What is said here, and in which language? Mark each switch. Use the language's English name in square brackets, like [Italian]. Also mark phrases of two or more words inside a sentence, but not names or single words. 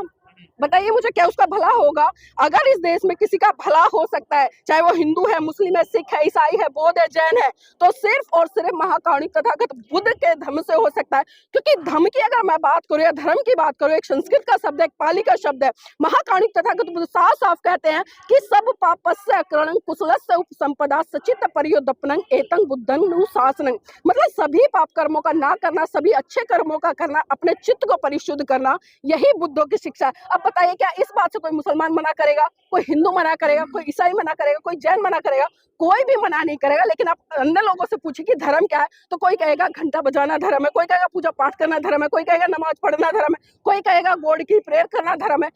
[Hindi] बताइए मुझे, क्या उसका भला होगा? अगर इस देश में किसी का भला हो सकता है, चाहे वो हिंदू है, मुस्लिम है, सिख है, ईसाई है, बौद्ध है, जैन है, तो सिर्फ और सिर्फ महाकारुणिक तथागत बुद्ध के धर्म से हो सकता है। क्योंकि धर्म की अगर मैं बात करूं या धर्म की बात करूं, एक संस्कृत का शब्द है, एक पाली का शब्द है। महाकारुणिक तथागत बुद्ध साफ साफ कहते हैं कि [Pali] सब पापस्य अकरणं कुशलस्य उपसंपदा सचित परियोदपनं एतं बुद्धं अनुशासनं, [Hindi] मतलब सभी पाप कर्मों का ना करना, सभी अच्छे कर्मों का करना, अपने चित्त को परिशुद्ध करना, यही बुद्धों की शिक्षा है। अब बताइए क्या इस बात से कोई मुसलमान मना करेगा, कोई हिंदू मना करेगा, कोई ईसाई मना करेगा, कोई जैन मना करेगा? कोई भी मना नहीं करेगा। लेकिन आप अन्य लोगों से पूछिए कि धर्म क्या है, तो कोई कहेगा घंटा बजाना धर्म है, कोई कहेगा पूजा पाठ करना धर्म है, कोई कहेगा नमाज पढ़ना धर्म है, कोई कहेगा गॉड की प्रेयर करना धर्म है।